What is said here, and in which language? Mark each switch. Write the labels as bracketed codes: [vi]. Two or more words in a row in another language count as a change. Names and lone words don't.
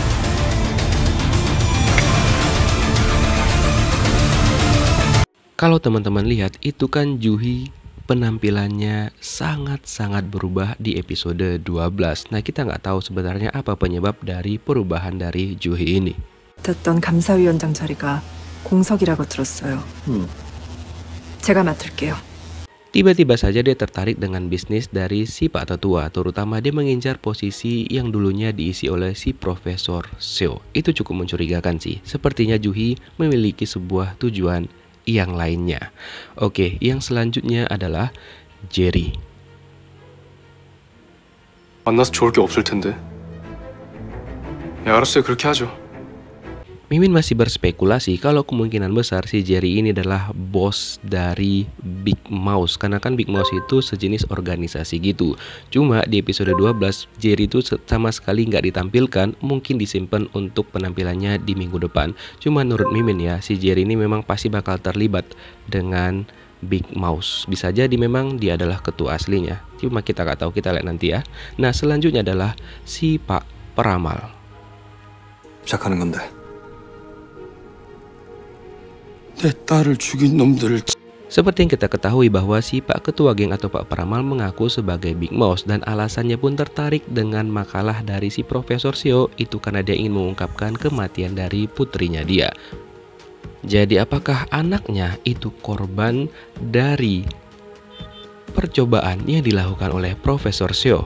[id] Kalau teman-teman lihat itu kan Ju-hee penampilannya sangat-sangat berubah di episode 12. Nah, kita nggak tahu sebenarnya apa penyebab dari perubahan dari Ju-hee ini. [ko] 됐던 감사위원장 자리가 공석이라고 들었어요. 제가 맡을게요. [id] Tiba-tiba saja dia tertarik dengan bisnis dari si Pak Tetua, terutama dia mengincar posisi yang dulunya diisi oleh si Profesor Seo. Itu cukup mencurigakan sih, sepertinya Juhi memiliki sebuah tujuan yang lainnya. Oke, yang selanjutnya adalah Jerry. [ko] 만나서 좋을 게 없을 텐데. 야, 알았어요. 그렇게 하죠. [id] Mimin masih berspekulasi kalau kemungkinan besar si Jerry ini adalah bos dari Big Mouse, karena kan Big Mouse itu sejenis organisasi gitu. Cuma di episode 12 Jerry itu sama sekali nggak ditampilkan, mungkin disimpan untuk penampilannya di minggu depan. Cuma menurut Mimin ya, si Jerry ini memang pasti bakal terlibat dengan Big Mouse. Bisa jadi memang dia adalah ketua aslinya, cuma kita nggak tahu, kita lihat nanti ya. Nah selanjutnya adalah si Pak Peramal. [ko] 시작하는 건데. 내 딸을 죽인 놈들을 [id] Seperti yang kita ketahui bahwa si Pak Ketua Geng atau Pak Peramal mengaku sebagai Big Mouse, dan alasannya pun tertarik dengan makalah dari si Profesor Seo itu karena dia ingin mengungkapkan kematian dari putrinya dia. Jadi apakah anaknya itu korban dari percobaan yang dilakukan oleh Profesor Seo?